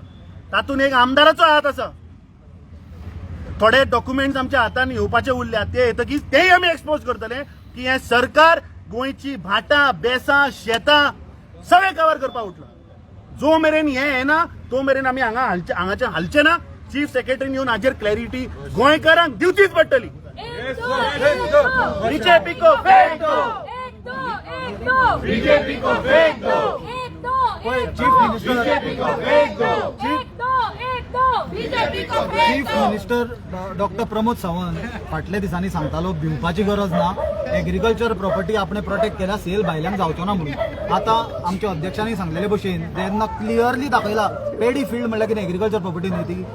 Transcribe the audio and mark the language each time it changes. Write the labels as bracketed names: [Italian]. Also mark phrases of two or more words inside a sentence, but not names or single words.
[Konkani] तातूंत एक आमदाराचो हात आसा. थोडे डॉक्युमेंट्स आमच्या हातान येवपाचे उरल्या, ते येतकीच तेय आमी एक्सपोज करतले की हे सरकार गोंयची भाटां, बेसां, शेतां सगळे कवर करपाक उठला. जो मेरेन हे येना तो मेरेन आमी हांगाचे हालचे ना. [English] chief secretary [Konkani] येवन हाचेर क्लॅरिटी गोंयकारांक दिवचीच पडटली. [Hindi] बीजेपी को फेक दो, बीजेपी को फेक दो, [English] chief minister doctor [Konkani] प्रमोद सावंत फाटल्या दिसांनी सांगतालो भिवपाची गरज ना, [English] agriculture property [Konkani] आपण प्रोटेक्ट केल्या सेल भायल्यान जावचो ना म्हणून. आता आमच्या अध्यक्षांनी सांगलेले भशेन तेन्ना क्लियरली दाखयला [English] paddy field [Konkani] म्हणल्यार कितें [English] agriculture property [Konkani] न्ही ती.